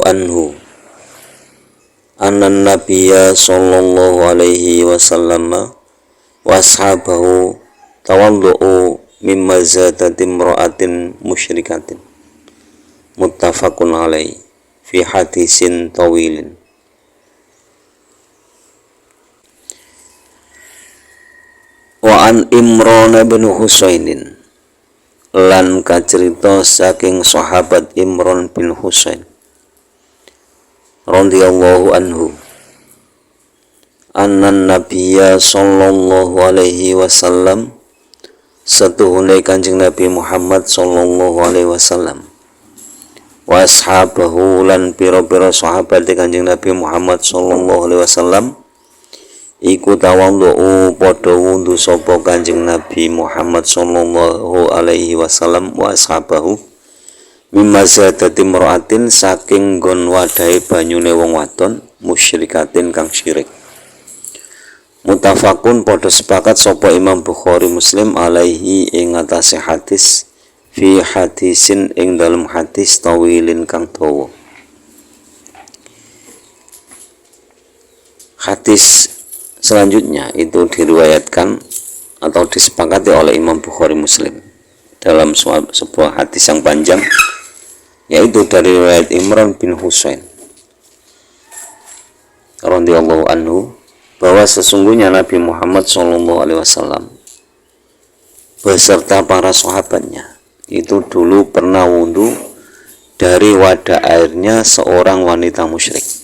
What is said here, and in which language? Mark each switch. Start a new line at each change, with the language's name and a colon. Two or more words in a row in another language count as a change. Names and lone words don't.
Arabic: عنه أن النبي صلى الله عليه وسلم وأصحابه توضؤوا من مزادة امرأة مشركة متفق عليه في حديث طويل. وعن عمران بن حصين,
Javanese: lan kacerita saking sahabat Imran bin Husain
Arabic: رضي الله عنه أن النبي صلى الله عليه وسلم,
Javanese: setuhune Kanjeng Nabi Muhammad
Arabic: صلى الله عليه وسلم, وأصحابه
Javanese: lan pira-pira sahabat Kanjeng Nabi Muhammad
Arabic: صلى الله عليه وسلم,
Javanese: iku tawadhu padha wudhu sapa Kanjeng Nabi Muhammad
Arabic: صلى الله عليه وسلم وأصحابه مما مزادة امرأة,
Javanese: saking nggon wadahe banyune wong wadon musyrikatin kang syirik. Muttafaqun padha sepakat sapa Imam Bukhari Muslim alaihi ing atase hadis,
Arabic: في حديث
Javanese: ing dalem hadis tawilin kang dawa.
Indonesian: Hadis selanjutnya itu diriwayatkan atau disepakati oleh Imam Bukhari Muslim dalam sebuah hadis yang panjang, yaitu dari riwayat Imran bin Husain
Arabic: رضي الله عنه,
Indonesian: bahwa sesungguhnya Nabi Muhammad SAW beserta para sahabatnya itu dulu pernah wudhu dari wadah airnya seorang wanita musyrik.